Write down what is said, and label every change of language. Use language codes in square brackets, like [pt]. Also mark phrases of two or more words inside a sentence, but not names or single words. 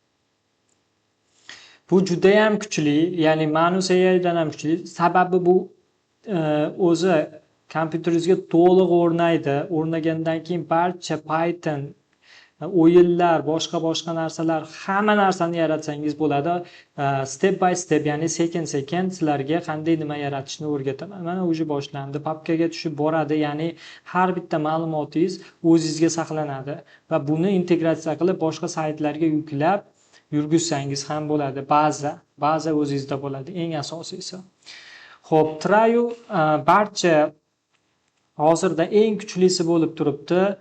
[uz] Bu juda ham kuchli, ya'ni Manus AI'dan ham kuchli. Sababi bu o'zi kompyuteringizga to'liq o'rnaydi. O'rnagandan keyin barcha Python, o'yinlar, boshqa narsalar, hamma narsani yaratsangiz bo'ladi. [en] Step by step, [uz] ya'ni sekin-sekin sizlarga qanday nima yaratishni o'rgataman. Mana o'sha boshlandi. Papkaga tushib boradi, ya'ni har bitta ma'lumotingiz o'zingizga saqlanadi va buni integratsiya qilib boshqa saytlarga yuklab yurgizsangiz ham bo'ladi. Baza o'zingizda bo'ladi, eng asosiysi. Xo'p, Trayu barcha hozirda eng kuchlisi bo'lib turibdi.